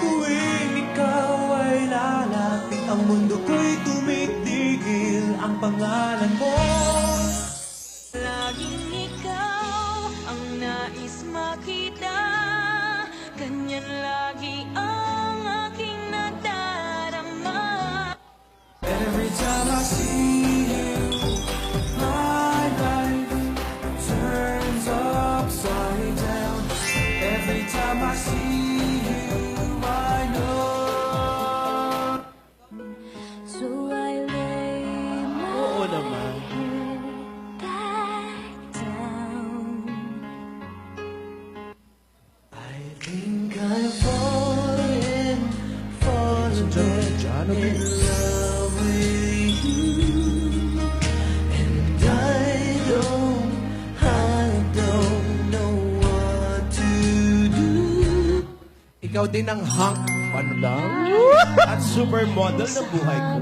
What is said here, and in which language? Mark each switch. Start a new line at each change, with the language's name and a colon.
Filipino: tuwing ikaw ay lalapit, ang mundo ko'y tumitigil. Ang pangalan mo, Laging ikaw ang nais makita. Ganyan lagi ang aking nadarama.
English: every time I see you, my life turns upside down. Every time I see you, I know. So I lay my
Filipino: Oo naman.
English: head back down. I think I'm falling, falling in love with you. And I don't know what to do.
Filipino: Ikaw din ang hunk. Ano lang? At supermodel ng buhay ko.